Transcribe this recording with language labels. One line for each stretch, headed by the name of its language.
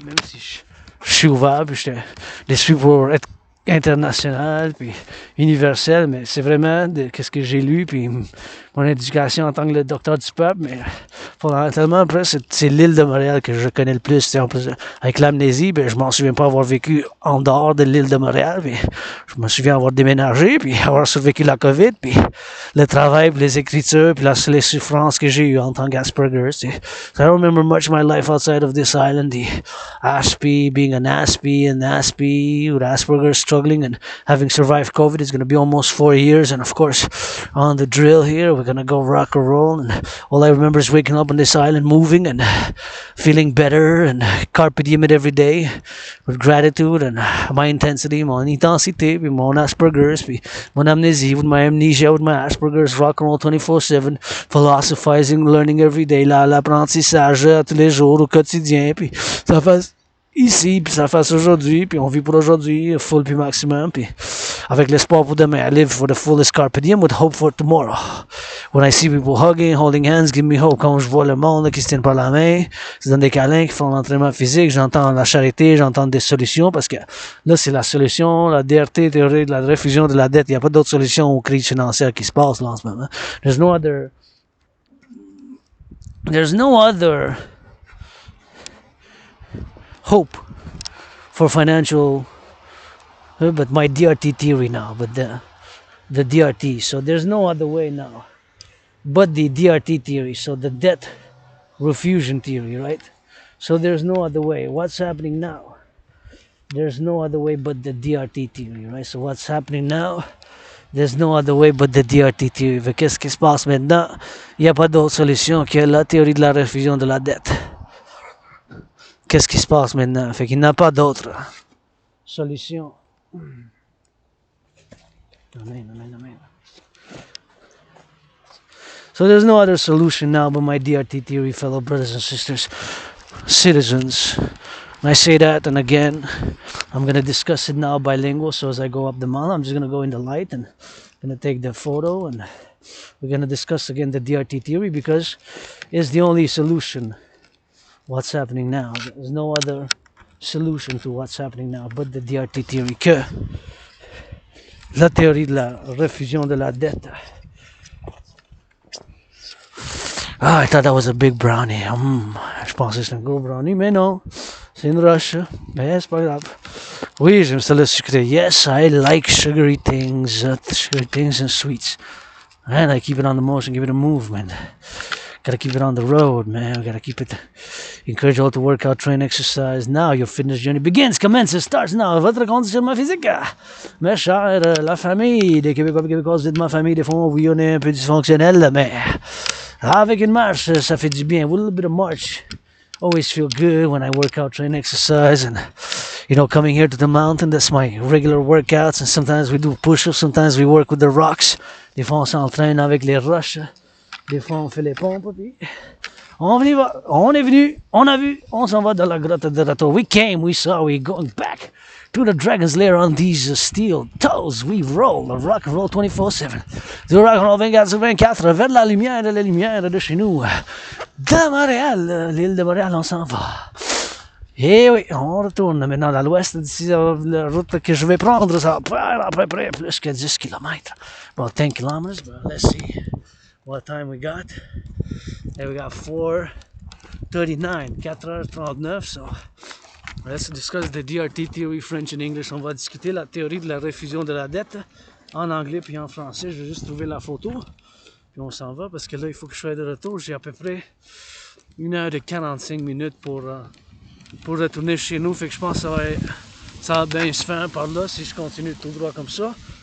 French: Même si je suis ouvert, puis je suis pour être international puis universel, mais c'est vraiment qu'est-ce que j'ai lu puis mon éducation en tant que le docteur du peuple, mais fondamentalement après c'est l'île de Montréal que je connais le plus. En plus, avec l'amnésie, ben je m'en souviens pas avoir vécu en dehors de l'île de Montréal, mais je me souviens avoir déménagé puis avoir survécu la COVID puis le travail puis les écritures puis les souffrances que j'ai eues en tant qu'Asperger's.
English: So I don't remember much of my life outside of this island. The Aspies, being an Aspie with Asperger's, struggling and having survived COVID. It's going to be almost 4 years, and of course on the drill here we're going to go rock and roll, and all I remember is waking up on this island, moving and feeling better, and carpe diem it every day with gratitude, and my intensity,
French: mon intensité, puis mon Asperger's, puis mon amnésie,
English: with my amnesia, with my Asperger's, rock and roll 24/7, philosophizing, learning every day,
French: l'apprentissage tous les jours, au quotidien, puis ça fait ici, puis ça fasse aujourd'hui, puis on vit pour aujourd'hui, full puis maximum, puis avec l'espoir pour demain.
English: I live for the fullest carpe diem with hope for tomorrow. When I see people hugging, holding hands, give me hope.
French: Quand je vois le monde là, qui se tiennent par la main, qui se donnent des câlins, qui font l'entraînement physique, j'entends la charité, j'entends des solutions, parce que là, c'est la solution, la DRT, théorie de la réfusion de la dette. Il n'y a pas d'autre solution aux crises financières qui se passent là en ce moment.
English: There's no other hope for financial, but my DRT theory now, but the DRT. So there's no other way now but the DRT theory. So the debt refusion theory, right? So there's no other way. What's happening now? There's no other way but the DRT theory, right? So what's happening now? There's no other way but the DRT theory.
French: Fait qu'est-ce qui se passe maintenant? Il n'y a pas d'autre solution que la théorie de la refusion de la dette. Qu'est-ce qui se passe maintenant? Fait qu'il n'y a pas d'autre solution.
English: Amen, amen, amen. So there's no other solution now but my DRT theory, fellow brothers and sisters, citizens. And I say that, and again, I'm going to discuss it now bilingual. So as I go up the mountain, I'm just going to go in the light and going to take the photo, and we're going to discuss again the DRT theory because it's the only solution. What's happening now? There's no other solution to what's happening now but the DRT theory.
French: Que la théorie de la refusion de la dette.
English: Ah, I thought that was a big brownie.
French: Je pensais que c'était un gros brownie, mais non. C'est une roche. Mais c'est pas grave. Oui, j'aime ça le sucré.
English: Yes, I like sugary things and sweets. And I keep it on the motion, give it a movement. Gotta keep it on the road, man. Gotta keep it. Encourage you all to work out, train, exercise. Now your fitness journey begins, commences, starts now.
French: Votre conditionnement physique. Mes chers, la famille des Québécois et Québécoises, dites ma famille, des fois, oui, on est un peu dysfonctionnel, mais avec une marche, ça fait du bien.
English: With a little bit of march. Always feel good when I work out, train, exercise, and coming here to the mountain, that's my regular workouts. And sometimes we do push-ups, sometimes we work with the rocks.
French: Des fois, on s'entraîne avec les roches. Des fois, on fait les pompes. Puis on est venu, on a vu, on s'en va dans la grotte de Rato.
English: We came, we saw, we're going back to the dragon's lair on these steel toes. We roll, rock and roll 24/7.
French: Du rock and roll 24/24, vers la lumière de chez nous. De Montréal, l'île de Montréal, on s'en va. Et oui, on retourne maintenant à l'ouest. D'ici la route que je vais prendre, ça va faire à peu près plus que 10 km.
English: About 10 kilometers, but let's see what time we got. And we got 4:39, 4h39, so let's discuss the DRT theory, French and English.
French: On va discuter la théorie de la refusion de la dette en anglais puis en français. Je vais juste trouver la photo, puis on s'en va parce que là, il faut que je sois de retour. J'ai à peu près 1h45 minutes pour retourner chez nous. Fait que je pense que ça va bien se faire par là si je continue tout droit comme ça.